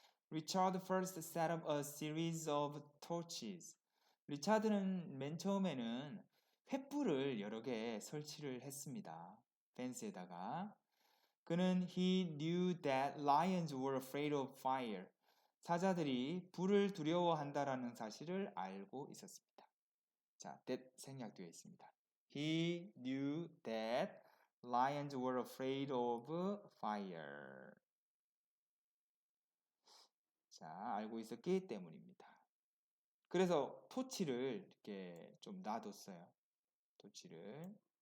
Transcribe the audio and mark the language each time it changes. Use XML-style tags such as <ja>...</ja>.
<en>Richard first set up a series of torches.</en> <ko>리차드는 맨 처음에는 횃불을 여러 개 설치를 했습니다. 펜스에다가.</ko> <en>그는 he knew that lions were afraid of fire.</en> <ko>사자들이 불을 두려워한다라는 사실을 알고 있었습니다. 자, that 생략되어 있습니다.</ko> <en>He knew that lions were afraid of fire.</en> <ko>자, 알고 있었기 때문입니다. 그래서 토치를 이렇게 좀 놔뒀어요. 토치를.</ko>